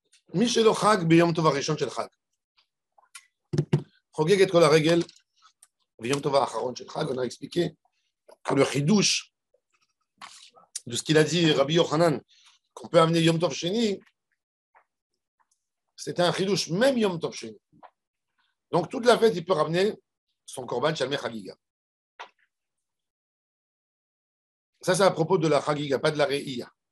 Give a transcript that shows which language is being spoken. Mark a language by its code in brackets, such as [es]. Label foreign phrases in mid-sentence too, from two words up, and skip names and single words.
[he] מי שלא חג ביום טוב הראשון של חג. חוגג את כל הרגל ביום טוב האחרון של חג. [fr] On a expliqué que le chidouche de ce qu'il a dit Rabbi Yochanan, qu'on peut amener [he] יום טוב שני, [fr] c'était un chidouche, même [he] יום טוב שני. [fr] Donc toute la fête, il peut ramener son [he] קרבן שלמי חגיגה. [fr] Ça, c'est à propos de la Chagiga, pas de la Re'iya.